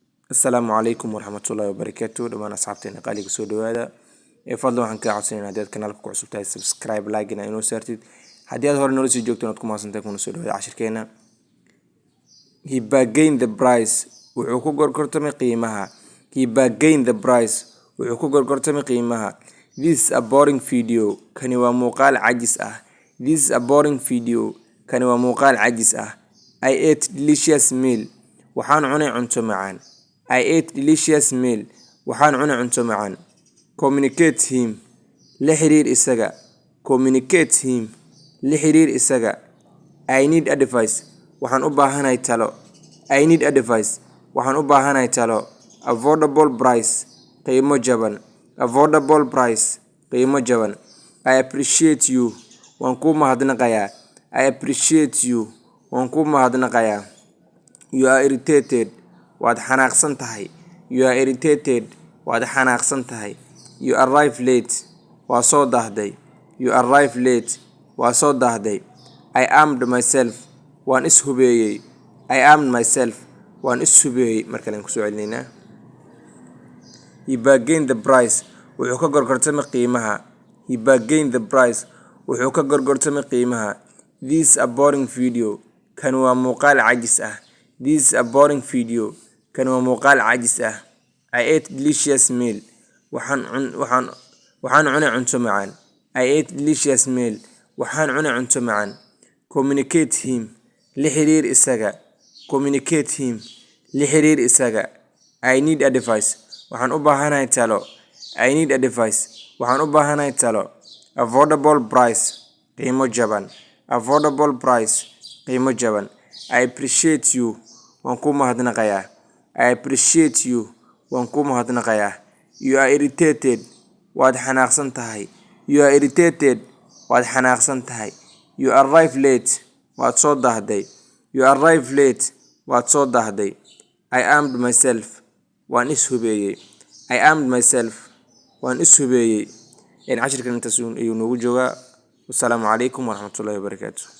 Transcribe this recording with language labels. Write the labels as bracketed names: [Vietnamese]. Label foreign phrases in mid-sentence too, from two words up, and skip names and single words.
[Arabic] السلام عليكم ورحمة الله وبركاته. دمان أصحابتنا قالي كسو دوادا فضلا [Somali] waxaan ka codsanayna hadii aad kanaalka ku cusub tahay [English] subscribe like [Somali] ina inoo saartid hadii aad hore nolosii joogto inaad ku maasantahay kuna soo dhawaada cashirkeena. [English] He bargained the price [Somali] wuxuu ku gorgortamay qiimaha. [English] He bargained the price [Somali] wuxuu ku gorgortamay qiimaha. [English] This is a boring video. [Somali] Kani waa muuqaal cajis ah. [English] This is a boring video. [Somali] Kani waa muuqaal cajis ah. [English] I ate delicious meal. [Somali] Waxaan cunay cunto macaan. [English] I ate delicious meal. [Somali] Waxaan cunay cunto macaan. [English] Communicate him. [Somali] La xiriir isaga. [English] Communicate him. [Somali] La xiriir isaga. [English] I need advice. [Somali] Waxaan u baahanahay talo. [English] I need advice. [Somali] Waxaan u baahanahay talo. [English] Affordable price. [Somali] Qiimo jaban. [English] Affordable price. [Somali] Qiimo jaban. [English] I appreciate you. [Somali] Waan ku mahadnaqayaa. [English] I appreciate you. [Somali] Waan ku mahadnaqayaa. [English] You are irritated. [Somali] Waad xanaaqsan tahay. [English] You are irritated. [Somali] Waad xanaaqsan tahay. [English] You arrive late. [Somali] Waa soo dahday. [English] You arrive late. [Somali] Waa soo dahday. [English] I armed myself. [Somali] Waan is hubeeyay. [English] I armed myself. [Somali] Waan is hubeeyay. Markale ku soo celinaynaa. [English] He bargained the price. [Somali] Wuxuu ka gorgortamay qiimaha. [English] He bargained the price. [Somali] Wuxuu ka gorgortamay qiimaha. [English] This is a boring video. [Somali] Kan waa muuqaal cajis ah. [English] This is a boring video. [Somali] Kan waa muuqaal cajis ah. [English] I ate delicious meal. [Somali] Waxaan cunay cunto macaan. [English] I ate delicious meal. [Somali] Waxaan cunay cunto macaan. [English] Communicate him. [Somali] La xiriir isaga. [English] Communicate him. [Somali] La xiriir isaga. [English] I need advice. [Somali] Waxaan u baahanahay talo. [English] I need advice. [Somali] Waxaan u baahanahay talo. [English] Affordable price. [Somali] Qiimo jaban. [English] Affordable price. [Somali] Qiimo jaban. [English] I appreciate you. [Somali] Waan ku mahadnaqayaa. [English] I appreciate you. [Somali] Waan ku mahadnaqayaa. [English] You are irritated. [Somali] Waad xanaaqsan tahay. [English] You are irritated. [Somali] Waad xanaaqsan tahay. [English] You arrive late. [Somali] Waad soo dahday. [English] You arrive late. [Somali] Waad soo dahday. [English] I armed myself. [Somali] Waan is hubeeyay. [English] I armed myself. [Somali] Waan is hubeeyay. Cashirkan intaas ayuu noogu joogaa. [Arabic] والسلام عليكم ورحمة الله وبركاته.